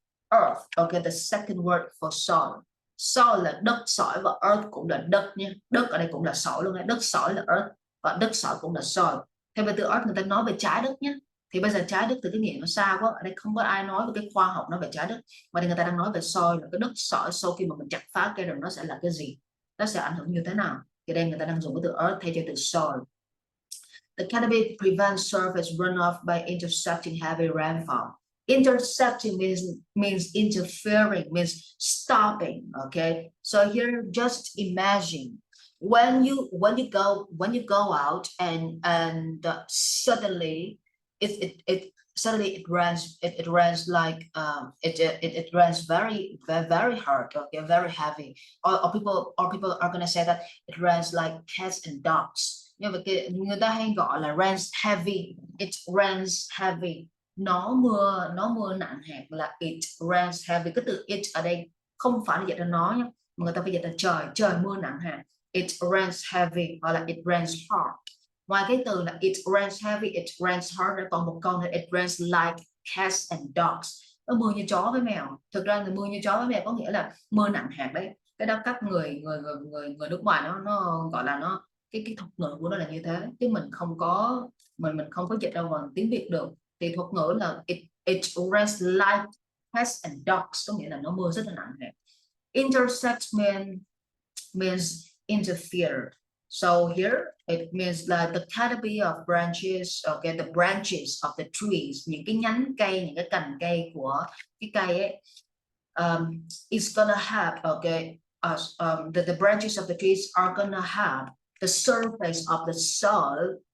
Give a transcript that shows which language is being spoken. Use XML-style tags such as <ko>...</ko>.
<en>Earth, okay, the second word for soil.</en> <vi>Soil là đất sỏi và earth cũng là đất nha. Đất ở đây cũng là sỏi luôn, đất sỏi là earth và đất sỏi cũng là soil. Theo về từ earth người ta nói về trái đất nhé. Thì bây giờ trái đất từ cái nghĩa nó xa quá, ở đây không có ai nói về cái khoa học nói về trái đất, mà đây người ta đang nói về soil, là cái đất sỏi sau khi mà mình chặt phá cây rừng nó sẽ là cái gì, nó sẽ ảnh hưởng như thế nào. Thì đây người ta đang dùng cái từ earth thay cho từ soil.</vi> <en>The canopy prevents surface runoff by intercepting heavy rainfall. Intercepting means interfering, means stopping, okay? So here just imagine when you go out and suddenly it rains like it rains very hard, okay, very heavy, or people are gonna say that it rains like cats and dogs.</en> <vi>Nhưng mà người ta hay gọi là</vi> <en>rains heavy, it rains heavy,</en> <vi>nó mưa nặng hạt, là</vi> <en>it rains heavy.</en> <vi>Cái từ it ở đây không phải là dịch là nó nhé, mà người ta phải dịch là trời mưa nặng hạt,</vi> <en>it rains heavy,</en> <vi>hoặc là</vi> <en>it rains hard.</en> <vi>Ngoài cái từ là</vi> <en>it rains heavy, it rains hard,</en> <vi>còn một câu là</vi> <en>it rains like cats and dogs,</en> <vi>nó mưa như chó với mèo. Thực ra là mưa như chó với mèo có nghĩa là mưa nặng hạt đấy. Cái đó các người nước ngoài nó gọi là nó cái thuật ngữ của nó là như thế, chứ mình không có dịch đâu bằng tiếng Việt được. Thì thuật ngữ là</vi> <en>it rains like cats and dogs,</en> <vi>có nghĩa là nó mưa rất là nặng hạt.</vi> <en>Intersect means interfere. So here it means là the canopy of branches, okay, the branches of the trees,</en> <vi>những cái nhánh cây, những cái cành cây của cái cây ấy,</vi> <en>it's gonna have, okay, the branches of the trees are gonna have the surface of the soil</en>